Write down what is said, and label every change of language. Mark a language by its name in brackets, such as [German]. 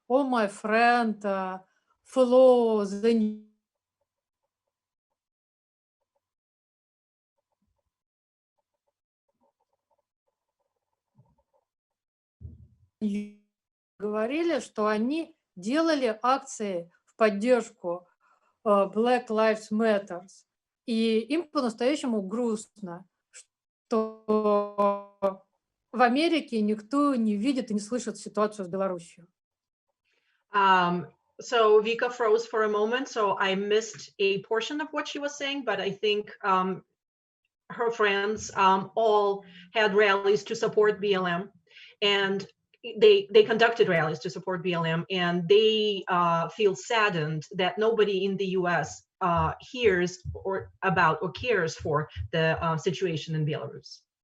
[English] All my friends follow the [Russian] говорили, что они делали акции в поддержку Black Lives Matter. И им по-настоящему грустно, что в Америке никто не видит и не слышит ситуацию с Беларусью. [English] So Vika froze for a moment, so I missed a portion of what she was saying, but I think her friends all had rallies to support BLM, and they conducted rallies to support BLM, and they feel saddened that nobody in the US hears or cares for the situation in Belarus.